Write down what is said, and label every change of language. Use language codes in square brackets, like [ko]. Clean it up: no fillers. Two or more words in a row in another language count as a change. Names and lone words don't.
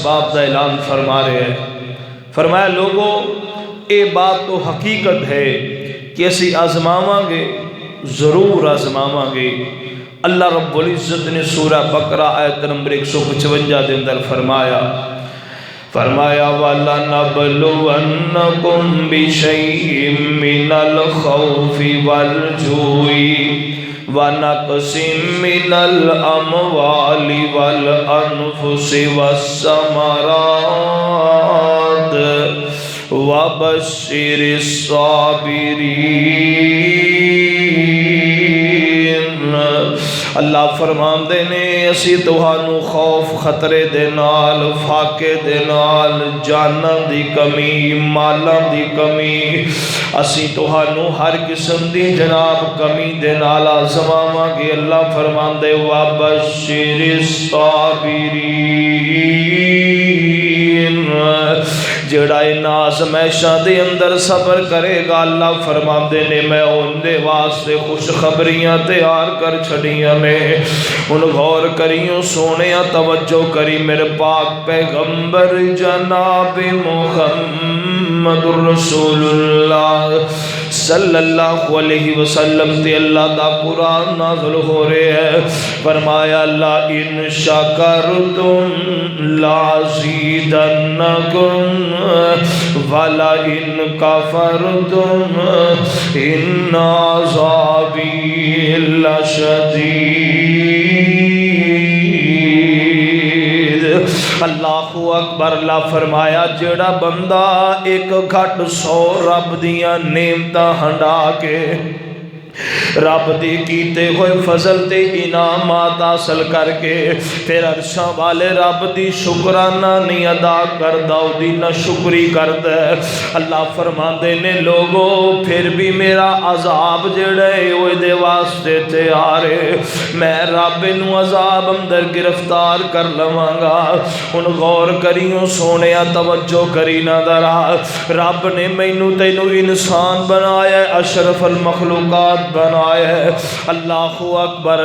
[pa] باب دا اعلان فرما رہے ہیں فرمایا لوگوں اے بات تو حقیقت ہے کہ اسی آزماواں گے ضرور آزماواں گے اللہ رب العزت نے سورہ بقرہ آیت نمبر 155 دے اندر فرمایا فرمایا [ar] وَلَنَبْلُوَنَّكُمْ بِشَيْءٍ مِّنَ الْخَوْفِ وَالْجُوعِ وَنَقْصٍ مِّنَ الْأَمْوَالِ وَالْأَنفُسِ وَالثَّمَرَاتِ وَبَشِّرِ الصَّابِرِينَ۔ [pa] اللہ فرماندے نے اسی تہانوں خوف خطرے دے نال، فاقے دے نال، جاناں دی کمی، مالاں دی کمی، اسی تہانوں ہر قسم دی جناب کمی دے نال آزماواں گے۔ اللہ فرماندے [ar] وَبَشِّرِ الصَّابِرِينَ، [pa] جڑا ان آزمائشاں دے اندر صبر کرے گا، اللہ فرماندے نے میں ان دے واسطے خوشخبریاں تیار کر چھڑیاں نے۔ ان غور کریوں سونیاں توجہ کری میرے پاک پیغمبر جناب محمد رسول اللہ [ar] صلی اللہ علیہ وسلم [pa] تے اللہ دا قرآن نازل ہو رہے ہیں۔ [ar] فرمایا لَئِن شَكَرْتُمْ لَأَزِيدَنَّكُمْ وَلَئِن كَفَرْتُمْ إِنَّ عَذَابِي لَشَدِيدٌ۔ اللہ اکبر۔ [pa] اللہ فرمایا جڑا بندہ ایک گھٹ 100 رب دیاں نعمتاں ہنڈا کے رب دی کیتے ہوئے فضل تے انعامات حاصل کر کے پھر عرشاں والے رب دی شکرانہ نہیں ادا کردا، او دی نہ شکری کردا ہے، اللہ فرماندے نے لوگوں پھر بھی میرا عذاب جڑا ہے اوے دے واسطے تیار ہے، میں رب نو عذاب اندر گرفتار کر لواں گا۔ ہن غور کریوں سونیا توجہ کری نہ ذرا، رب نے مینوں تینوں انسان بنایا ہے، اشرف المخلوقات بنایا ہے، [ar] اللہ اکبر۔